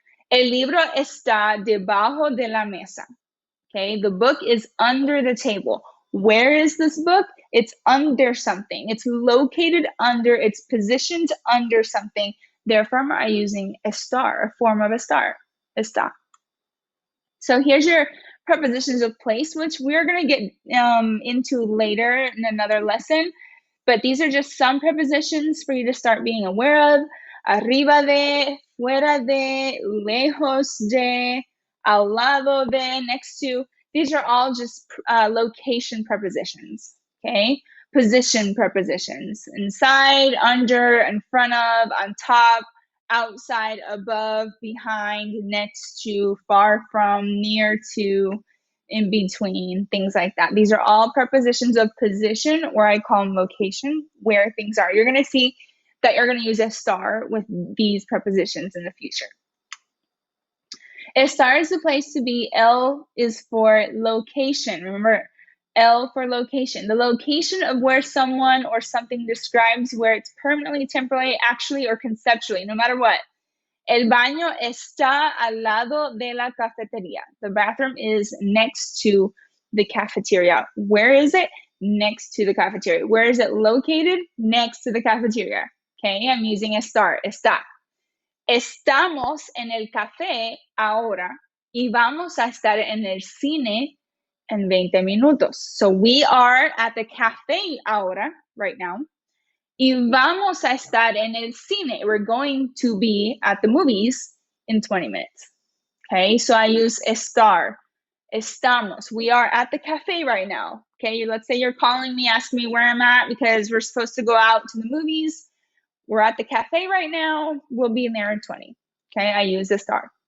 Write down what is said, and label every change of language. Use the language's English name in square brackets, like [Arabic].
[Spanish] El libro está debajo de la mesa. [English] Okay, the book is under the table. Where is this book? It's under something. It's located under, it's positioned under something. Therefore, I'm using estar, a form of estar. Está. So here's your prepositions of place, which we're going to get into later in another lesson. But these are just some prepositions for you to start being aware of. [Spanish] Arriba de, fuera de, lejos de, al lado de, [English] next to. These are all just location prepositions, okay? Position prepositions. Inside, under, in front of, on top, outside, above, behind, next to, far from, near to, in between, things like that. These are all prepositions of position, or I call them location, where things are. You're going to see that you're going to use estar with these prepositions in the future. Estar is the place to be. L is for location. Remember, L for location. The location of where someone or something describes where it's permanently, temporarily, actually, or conceptually, no matter what. [Spanish] El baño está al lado de la cafetería. [English] The bathroom is next to the cafeteria. Where is it? Next to the cafeteria. Where is it located? Next to the cafeteria. Okay, I'm using estar, está. [Spanish] Estamos en el café ahora y vamos a estar en el cine en 20 minutos. [English] So we are at the cafe ahora, right now. [Spanish] Y vamos a estar en el cine. [English] We're going to be at the movies in 20 minutes. Okay, so I use estar. Estamos. We are at the cafe right now. Okay, let's say you're calling me, asking me where I'm at because we're supposed to go out to the movies. We're at the cafe right now. We'll be in there in 20. Okay, I use estar.